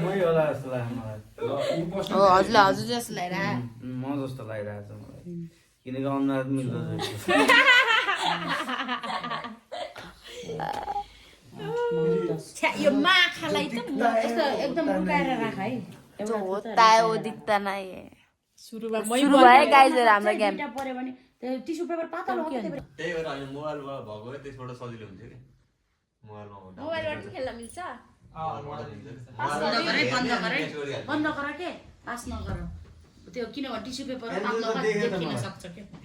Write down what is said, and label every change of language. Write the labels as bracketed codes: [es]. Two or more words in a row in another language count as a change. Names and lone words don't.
[ne] मै होला जस्तो लाग्छ मलाई हो हजुरलाई हजुर जस्तो लागिरहेको म जस्तो लागिरहेको छ मलाई किनकि अनुहार मिल्दो छ्या यो माखालाई त यस्तो एकदम लुकाएर राख है [hi] होता है वो दिखता नहीं है [ne] सुरुमा सुरु भयो गाइजहरु हाम्रो गेम पर्यो भने त्यो [en] tissue paper [ne] पातलो हो के त्यही भएर अहिले मोबाइलमा भएको भए त्यसबाट सजिलो हुन्थ्यो कि मोबाइलमा मोबाइलबाट खेल्न मिल्छ बन्द गर के पास नगर त्यो किनभने [en] tissue paper [ne] पातलो देखिन सक्छ के